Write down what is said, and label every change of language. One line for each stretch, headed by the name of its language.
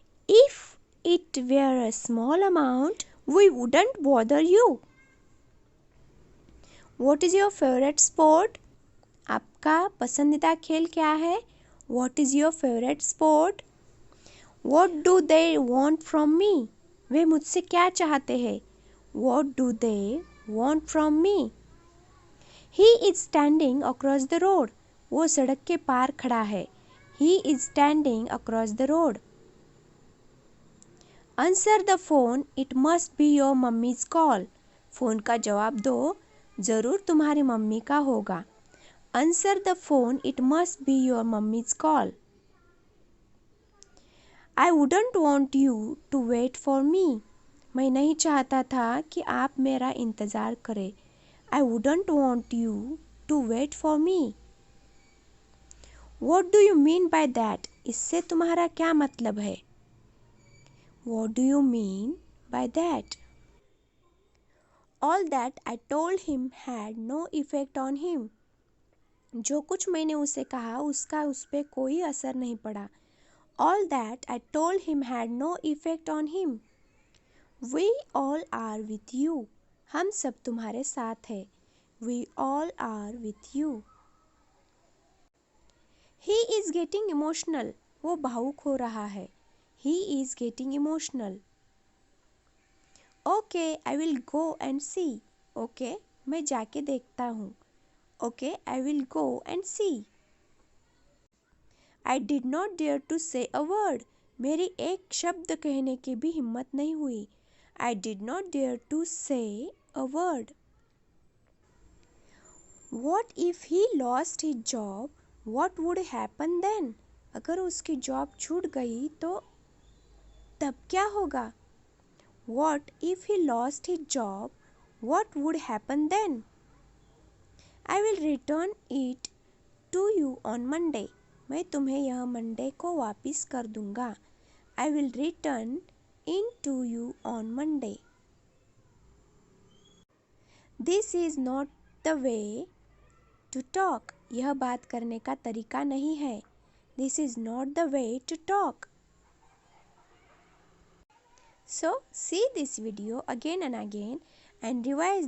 English: If it were a small amount, we wouldn't bother you. What is your favorite sport?
Hindi: आपका पसंदीदा खेल क्या है?
English: What is your favorite sport? What do they want from me?
Hindi: वे मुझसे क्या चाहते हैं?
English: What do they want from me? He is standing across the road.
Hindi: वो सड़क के पार खड़ा है.
English: He is standing across the road. Answer the phone. It must be your mummy's call.
Hindi: Phone का जवाब दो. ज़रूर तुम्हारी मम्मी का होगा.
English: Answer the phone. It must be your mummy's call. I wouldn't want you to wait for me.
Hindi: मैं नहीं चाहता था कि आप मेरा इंतज़ार करें.
English: I wouldn't want you to wait for me. What do you mean by that?
Hindi: इससे तुम्हारा क्या मतलब है?
English: What do you mean by that? All that I told him had no effect on him.
Hindi: जो कुछ मैंने उसे कहा उसका उस पे कोई असर नहीं पड़ा.
English: All that I told him had no effect on him. We all are with you.
Hindi: हम सब तुम्हारे साथ हैं.
English: We all are with you. He is getting emotional.
Hindi: वो भावुक हो रहा है.
English: He is getting emotional. Okay, I will go and see.
Hindi: Okay, मैं जाके देखता हूँ.
English: Okay, I will go and see. I did not dare to say a word.
Hindi: मेरी एक शब्द कहने की भी हिम्मत नहीं हुई.
English: I did not dare to say a word. What if he lost his job? What would happen then?
Hindi: अगर उसकी जॉब छूट गई तो तब क्या होगा?
English: What if he lost his job? What would happen then? I will return it to you on Monday.
Hindi: मैं तुम्हें यह मंडे को वापस कर दूंगा.
English: I will return it to you on Monday. This is not the way to talk.
Hindi: यह बात करने का तरीका नहीं है.
English: This is not the way to talk. So, see this video again and again and revise these all sentences in your daily routine.